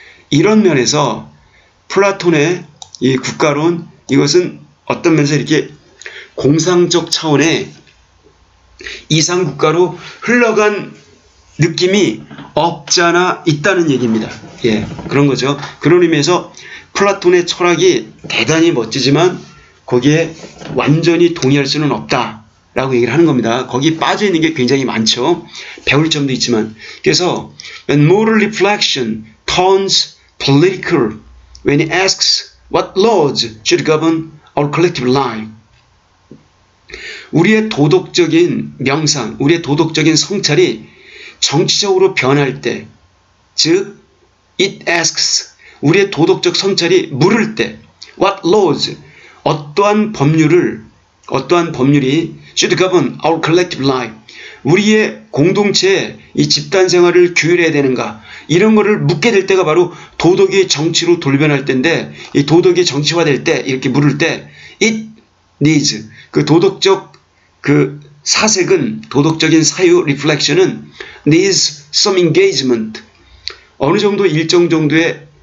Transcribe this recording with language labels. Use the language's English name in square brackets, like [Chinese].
[Korean] 이런 면에서 플라톤의 이 국가론 이것은 어떤 면에서 이렇게 공상적 차원의 이상국가로 흘러간 느낌이 없잖아 있다는 얘기입니다. 예, 그런 거죠. 그런 의미에서 플라톤의 철학이 대단히 멋지지만 거기에 완전히 동의할 수는 없다라고 얘기를 하는 겁니다. 거기 빠져 있는 게 굉장히 많죠. 배울 점도 있지만. [English] 그래서 when moral reflection turns political, when it asks what laws should govern our collective life. [Korean] 우리의 도덕적인 명상, 우리의 도덕적인 성찰이 정치적으로 변할 때, 즉 [English] it asks [Korean] 우리의 도덕적 성찰이 물을 때 [English] what laws [Korean] 어떠한 법률이 [English] should govern our collective life [Korean] 우리의 공동체의 이 집단 생활을 규율해야 되는가 이런 거를 묻게 될 때가 바로 도덕이 정치로 돌변할 때인데 이 도덕이 정치화될 때 이렇게 물을 때 [English] it needs [Korean] 그 도덕적 그 사색은 도덕적인 사유 reflection은 [English] needs some engagement [Korean] 어느 정도 일정 정도의